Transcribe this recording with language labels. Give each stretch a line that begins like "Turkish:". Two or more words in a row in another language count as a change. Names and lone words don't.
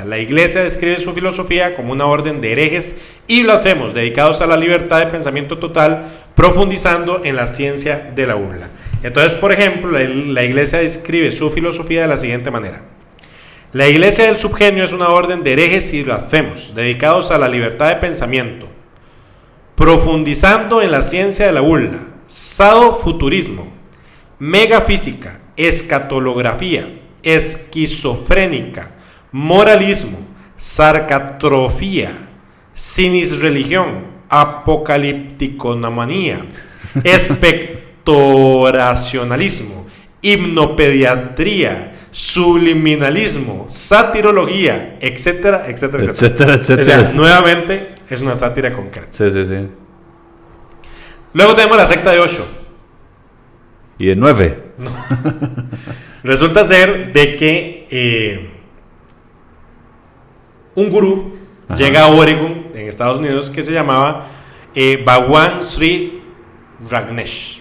Spanish: La Iglesia describe su filosofía como una orden de herejes y blasfemos dedicados a la libertad de pensamiento total, profundizando en la ciencia de la burla. Entonces, por ejemplo, la Iglesia describe su filosofía de la siguiente manera: la Iglesia del Subgenio es una orden de herejes y blasfemos dedicados a la libertad de pensamiento, profundizando en la ciencia de la burla, sadofuturismo, megafísica, escatolografía, esquizofrénica, moralismo, sarcatrofía, cinisreligión, apocalípticomanía, espectoracionalismo, hipnopediatría, subliminalismo, satirología, etcétera, etcétera, etcétera. O sea, nuevamente es una sátira concreta. Sí. Luego tenemos la secta de Osho. ¿Y de 9? No. Resulta ser de que un gurú llega a Oregon, en Estados Unidos, que se llamaba Bhagwan Sri Rajneesh.